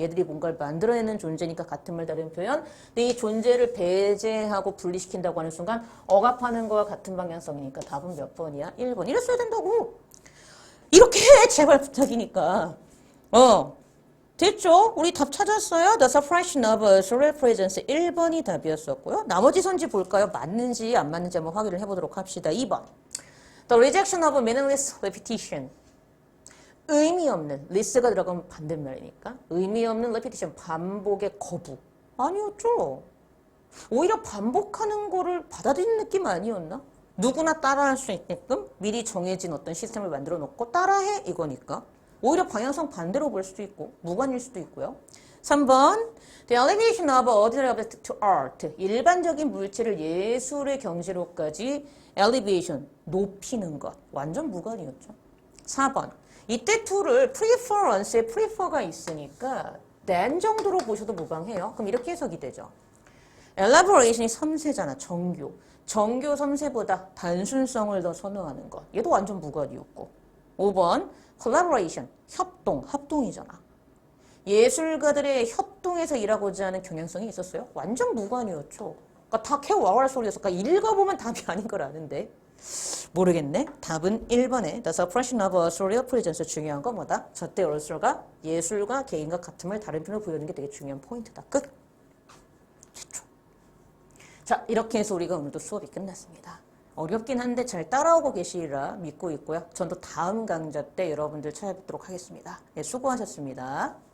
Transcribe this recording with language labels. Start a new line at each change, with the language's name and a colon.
Korean: 얘들이 뭔가를 만들어내는 존재니까 같은 말 다른 표현. 근데 이 존재를 배제하고 분리시킨다고 하는 순간 억압하는 거와 같은 방향성이니까 답은 몇 번이야? 1번. 이랬어야 된다고. 이렇게 해. 제발 부탁이니까. 됐죠? 우리 답 찾았어요?
English: The suppression of authorial presence.
Korean: 1번이 답이었었고요. 나머지 선지 볼까요? 맞는지 안 맞는지 한번 확인을 해보도록 합시다. 2번.
English: The rejection of meaningless repetition.
Korean: 의미 없는, list가 들어가면 반대말이니까. 의미 없는 repetition, 반복의 거부. 아니었죠. 오히려 반복하는 거를 받아들이는 느낌 아니었나? 누구나 따라할 수 있게끔 미리 정해진 어떤 시스템을 만들어 놓고 따라해 이거니까. 오히려 방향성 반대로 볼 수도 있고 무관일 수도 있고요.
English: 3번. The elevation of ordinary object to art.
Korean: 일반적인 물체를 예술의 경지로까지 elevation, 높이는 것. 완전 무관이었죠. 4번. 이때 to를 preference에 prefer가 있으니까 than 정도로 보셔도 무방해요. 그럼 이렇게 해석이 되죠. elaboration이 섬세잖아. 정교. 정교 섬세보다 단순성을 더 선호하는 것. 얘도 완전 무관이었고. 5번. collaboration, 협동, 합동이잖아. 예술가들의 협동해서 일하고자 하는 경향성이 있었어요? 완전 무관이었죠. 그러니까 다 캐와할 소리였어. 그러니까 읽어보면 답이 아닌 걸 아는데. 모르겠네. 답은 1번에
English: The suppression of authorial presence.
Korean: 중요한 건 뭐다? 저때 얼서가 예술가, 개인과 같은 말 다른 표현을 보여주는 게 되게 중요한 포인트다. 끝. 됐죠. 자, 이렇게 해서 우리가 오늘도 수업이 끝났습니다. 어렵긴 한데 잘 따라오고 계시리라 믿고 있고요. 전 또 다음 강좌 때 여러분들 찾아뵙도록 하겠습니다. 네, 수고하셨습니다.